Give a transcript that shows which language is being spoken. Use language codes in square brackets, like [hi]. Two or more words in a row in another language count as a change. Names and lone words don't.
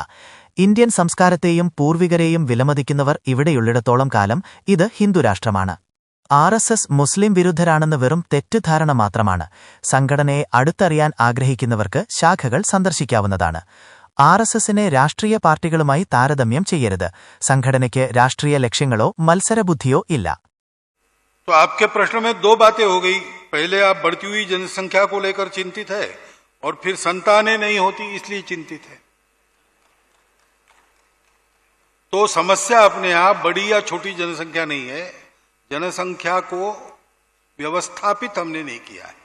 [ml] ഇന്ത്യൻ സംസ്കാരത്തെയും പൂർവികരെയും വിലമതിക്കുന്നവർ ഇവിടെയുള്ളിടത്തോളം കാലം ഇത് ഹിന്ദുരാഷ്ട്രമാണ്. RSS മുസ്ലിം വിരുദ്ധരാണെന്ന് വെറും തെറ്റിദ്ധാരണ മാത്രമാണ്. സംഘടനയെ അടുത്തറിയാൻ ആഗ്രഹിക്കുന്നവർക്ക് ശാഖകൾ സന്ദർശിക്കാവുന്നതാണ്. RSSനെ രാഷ്ട്രീയ പാർട്ടികളുമായി താരതമ്യം ചെയ്യരുത്. സംഘടനയ്ക്ക് രാഷ്ട്രീയ ലക്ഷ്യങ്ങളോ മത്സരബുദ്ധിയോ ഇല്ല. [hi] तो आपके प्रश्न में दो बातें हो गई. पहले आप बढ़ती हुई जनसंख्या को लेकर चिंतित है और फिर संतानें नहीं होती इसलिए चिंतित है. तो समस्या अपने आप बड़ी या छोटी जनसंख्या नहीं है. जनसंख्या को व्यवस्थापित हमने नहीं किया है.